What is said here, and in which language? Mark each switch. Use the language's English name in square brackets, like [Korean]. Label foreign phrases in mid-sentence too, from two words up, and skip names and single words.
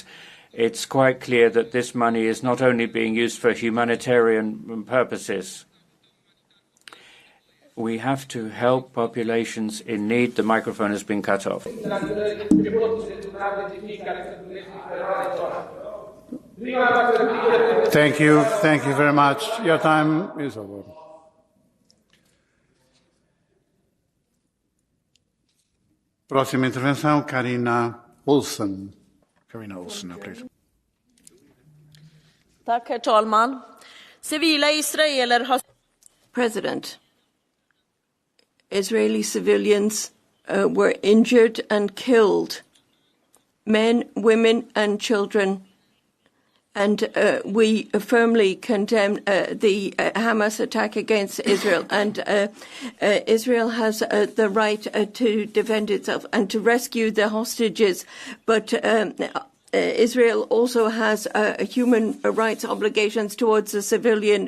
[English] It's quite clear that this money is not only being used for humanitarian purposes. We have to help populations in need. The microphone has been cut off. Thank you. Thank you very much. Your time is over. [Portuguese] Próxima intervenção, Carina Olsen. [English] Carina Olsen, please. [Swedish] Tack, herr talman. Civila israeler har... [English] President, Israeli civilians were injured and killed, men, women and children, and we firmly condemn the Hamas attack against Israel, and Israel has the right to defend itself and to rescue the hostages, but Israel also has human rights obligations towards the civilian.